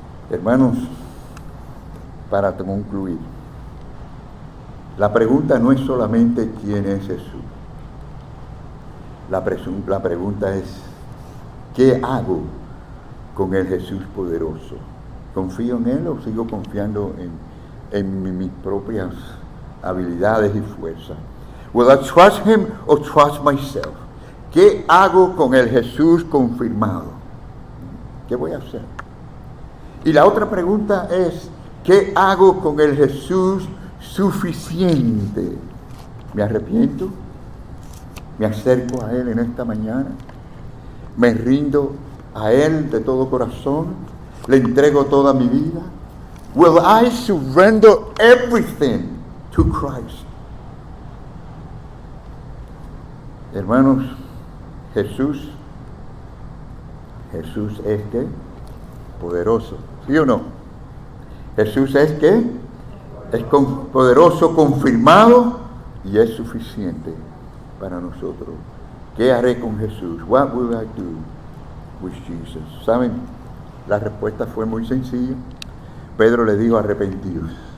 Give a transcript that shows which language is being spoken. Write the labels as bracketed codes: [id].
[es] Hermanos, para concluir, la pregunta no es solamente quién es Jesús. La pregunta es, ¿qué hago con el Jesús poderoso? ¿Confío en Él o sigo confiando en mis propias habilidades y fuerzas? [en] Will I trust Him or trust myself? [es] ¿Qué hago con el Jesús confirmado? ¿Qué voy a hacer? Y la otra pregunta es, ¿qué hago con el Jesús suficiente? ¿Me arrepiento? ¿Me acerco a Él en esta mañana? ¿Me rindo a Él de todo corazón? ¿Le entrego toda mi vida? [en] Will I surrender everything to Christ? [es] Hermanos, Jesús es ¿qué? Poderoso, ¿sí o no? Jesús es ¿qué? Es poderoso, confirmado y es suficiente para nosotros. ¿Qué haré con Jesús? [en] What will I do with Jesus? [es] ¿Saben? La respuesta fue muy sencilla. Pedro le dijo, arrepentidos.